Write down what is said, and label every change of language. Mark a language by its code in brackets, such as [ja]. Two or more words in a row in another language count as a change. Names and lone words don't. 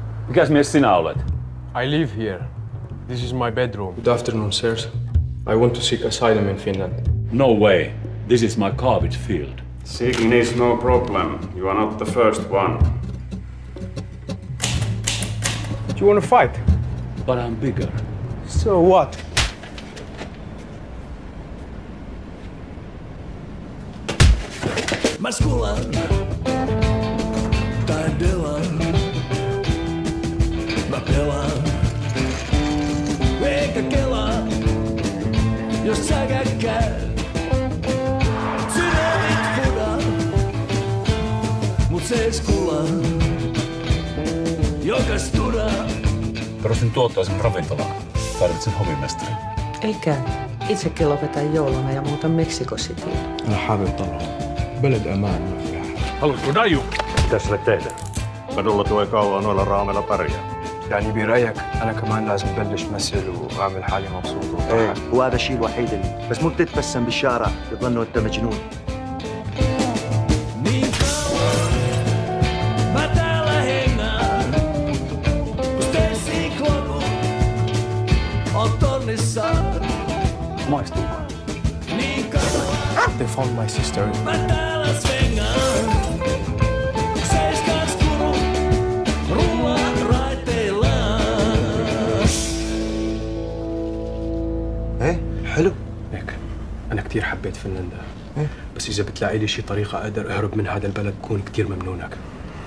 [fi] Mikäs mies sinä olet? [en] I live here. This is my bedroom. Good afternoon, sirs. I want to seek asylum in Finland. No way. This is my garbage field. Seeking is no problem. You are not the first one. Do you want to fight? But I'm bigger. So what? [fi] Mä skulan tai delan. Mä pelaan eikä kelaa, jos säkä käy. Sydämit fudan, mut se skulan, joka studaa. Perustin tuottaisen ravintolan. Tarvitsen hovimestarin. Eikä. Itsekin lopetan jouluna ja muutan Mexico Cityin. [ar] أنا حابب طلعة. بلد أمان ما فيها حاجة. [fi] Haluatko daju? Mitä sille tehdä? kadulla tuo kauan noilla raameilla pärjää. [ar] يعني برأيك أنا كمان لازم بلش مثل وأعمل حالي مبسوط ايه وهذا الشيء الوحيد اللي بس مو بتتبسم بالشارع يظنوا انت مجنون. [fi] Niin kauan mä täällä hengään, kun Stacy Kloku on tonnissaan. Maistuuko? Niin kauan [en] They found my sister. [fi] mä täällä svengaan. Seiskas kuru, rullaa raiteillaan. [ar] ايه حلو. هيك أنا كتير حبيت فنلندا. بس إذا بتلاقي لي شي طريقة أقدر أهرب من هذا البلد بكون كتير ممنونك.